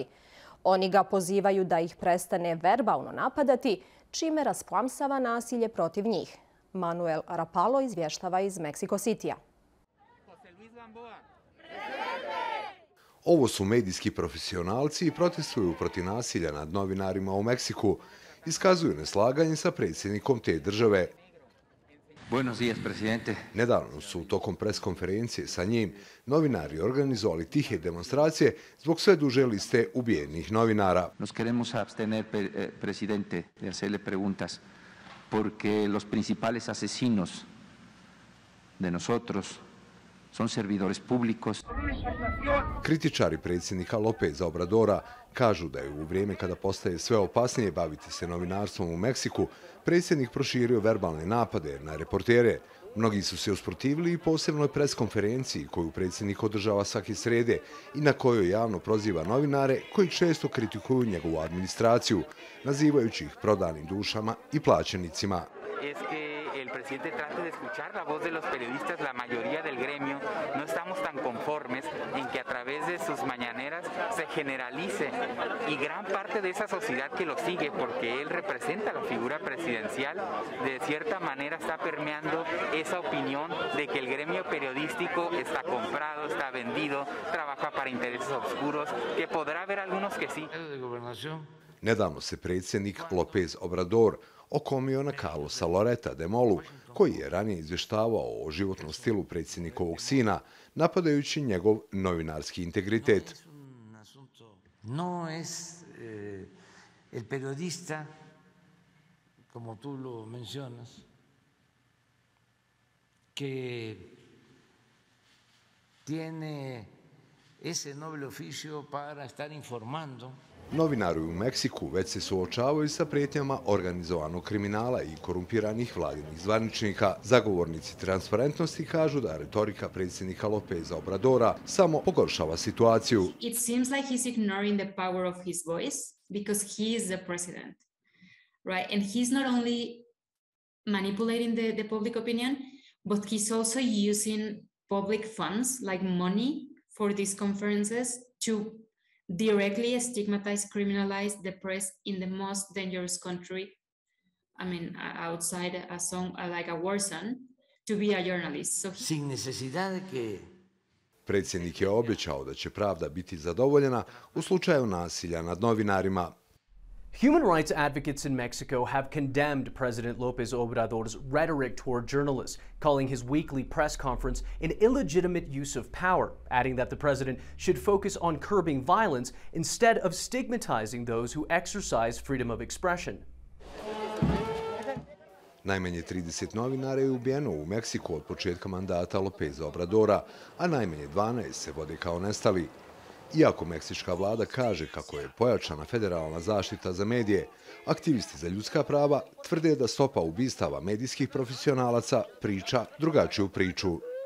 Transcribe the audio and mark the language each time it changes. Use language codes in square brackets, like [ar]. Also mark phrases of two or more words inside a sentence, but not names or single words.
[bs] Oni ga pozivaju da ih prestane verbalno napadati, čime rasplamsava nasilje protiv njih. Manuel Rapalo izvještava iz Meksiko Citya. Ovo su medijski profesionalci i protestuju protiv nasilja nad novinarima u Meksiku. Iskazuju neslaganje sa predsjednikom te države. [es] Buenos días, presidente. [bs] Nedavno su tokom preskonferencije sa njim novinari organizovali tihe demonstracije zbog sve duže liste ubijenih novinara. [es] Nos queremos abstener, presidente, de hacerle preguntas, porque los principales asesinos de nosotros son servidores públicos. [bs] Kritičari predsjednika Lópeza Obradora kažu da je u vrijeme kada postaje sve opasnije baviti se novinarstvom u Meksiku, predsjednik proširio verbalne napade na reportere. Mnogi su se usprotivili i posebnoj preskonferenciji koju predsjednik održava svake srede i na kojoj javno proziva novinare koji često kritikuju njegovu administraciju, nazivajući ih prodanim dušama i plaćenicima. [es] El presidente trate de escuchar la voz de los periodistas, la mayoría del gremio, no estamos tan conformes en que a través de sus mañaneras se generalice y gran parte de esa sociedad que lo sigue, porque él representa la figura presidencial, de cierta manera está permeando esa opinión de que el gremio periodístico está comprado, está vendido, trabaja para intereses oscuros, que podrá haber algunos que sí. [bs] Nedavno se predsjednik López Obrador okomio na Carlosa Loreta de Molu, koji je ranije izvještavao o životnom stilu predsjednikovog sina, napadajući njegov novinarski integritet. [es] No es el periodista, como tú lo mencionas, que tiene ese noble oficio para estar informando. [bs] Novinari u Meksiku već se suočavaju sa prijetnjama organizovanog kriminala i korumpiranih vladinih zvaničnika. Zagovornici transparentnosti kažu da retorika predsjednika Lópeza Obradora samo pogoršava situaciju. [en] It seems like he's ignoring the power of his voice because he is the president, right? And he's not only manipulating the public opinion, but he's also using public funds like money for these conferences to directly stigmatize, criminalize the press in the most dangerous country, I mean, outside like a war zone, to be a journalist. So [es] sin necesidad de que... [bs] Predsjednik je obećao da će pravda biti zadovoljena u slučaju nasilja nad novinarima. [en] Human rights advocates in Mexico have condemned President López Obrador's rhetoric toward journalists, calling his weekly press conference an illegitimate use of power, adding that the president should focus on curbing violence instead of stigmatizing those who exercise freedom of expression. [bs] Najmanje 30 novinara je ubijeno u Meksiku od početka mandata Lópeza Obradora, a najmanje 12 se vode kao nestali. Iako meksička vlada kaže kako je pojačana federalna zaštita za medije, aktivisti za ljudska prava tvrde da stopa ubistava medijskih profesionalaca priča drugačiju priču.